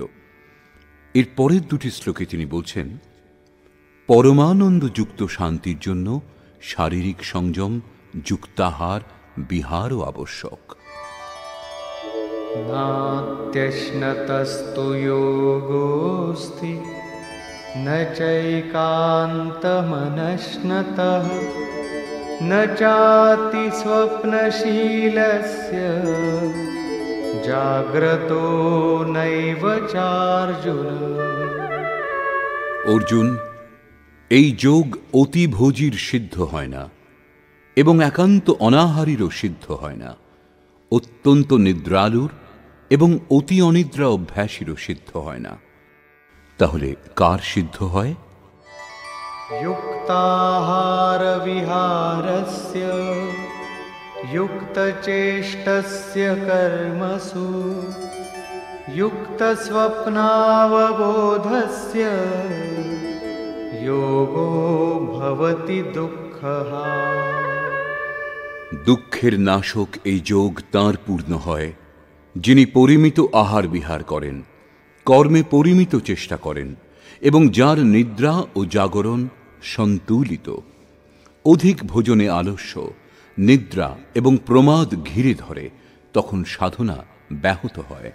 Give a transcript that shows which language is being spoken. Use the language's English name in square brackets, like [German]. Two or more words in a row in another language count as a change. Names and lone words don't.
[Bangla] এর পরের দুটি শ্লোকে তিনি বলছেন, পরমানন্দযুক্ত শান্তির জন্য শারীরিক সংযম, যুক্তাহার, বিহারও আবশ্যক। [Sanskrit] নাত্যশ্নতস্তু যোগোস্তি न चैकान्तमनश्नतः न चाति स्वप्नशीलस्य জাগ্রতো নৈব চার্জুন। [Bangla] অর্জুন, এই যোগ অতি ভোজীর সিদ্ধ হয় না এবং একান্ত অনাহারীরও সিদ্ধ হয় না, অত্যন্ত নিদ্রালুর এবং অতি অনিদ্রা অভ্যাসীরও সিদ্ধ হয় না। তাহলে কার সিদ্ধ হয়? [Sanskrit] যুক্তাহার বিহারস্য युक्तचेष्टस्य कर्मसु युक्तस्वप्नावबोधस्य योगो भवति दुःखः। [Bangla] দুঃখের নাশক এই যোগ তাঁর পূর্ণ হয় যিনি পরিমিত আহার বিহার করেন, কর্মে পরিমিত চেষ্টা করেন এবং যার নিদ্রা ও জাগরণ সন্তুলিত। অধিক ভোজনে আলস্য, নিদ্রা এবং প্রমাদ ঘিরে ধরে, তখন সাধনা ব্যাহত হয়।